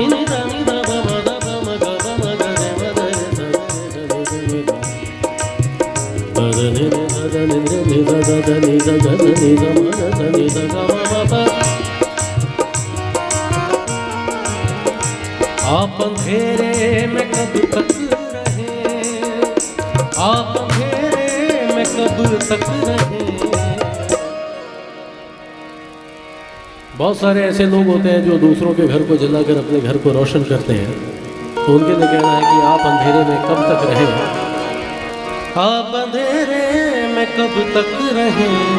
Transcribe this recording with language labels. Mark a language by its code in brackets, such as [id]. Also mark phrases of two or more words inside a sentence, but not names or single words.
[hi] नि द नि द ब म द ब म ग ब म ग रे म द रे द रे द नि द नि द ब द नि नि द द नि द नि द द द नि द ग द नि द म द द नि द ग म म ब। आप अंधेरे में कब तक रहे, आप अंधेरे में कब तक रहे। बहुत सारे ऐसे लोग होते हैं जो दूसरों के घर को जलाकर अपने घर को रोशन करते हैं, तो उनके लिए कहना है कि आप अंधेरे में कब तक रहे, आप अंधेरे में कब तक रहें,